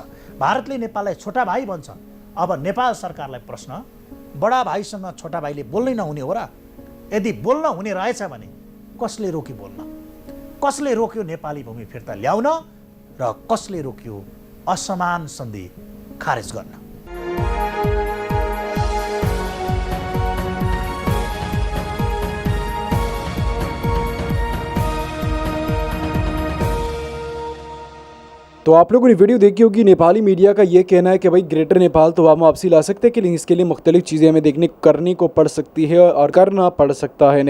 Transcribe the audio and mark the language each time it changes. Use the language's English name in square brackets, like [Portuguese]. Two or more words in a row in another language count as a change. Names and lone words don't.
[Nepali] भारतले नेपाललाई छोटा भाइ भन्छ। अब नेपाल सरकारलाई प्रश्न, बडा भाइसँग छोटा भाइले बोल्नै नहुने हो र? यदि बोल्न हुने रहेछ भने कसले रोक्यो बोल्न? कसले रोक्यो नेपाली भूमि फिर्ता ल्याउन र कसले रोक्यो असमान सन्धि खारेज गर्न? [Hindi] तो आप लोगों ने वीडियो देखी होगी। नेपाली मीडिया का ये कहना है कि भाई ग्रेटर नेपाल तो हम वापसी ला सकते हैं कि इसके लिए मुख्तलिफ चीज़ें हमें करनी को पड़ सकती है और करना पड़ सकता है।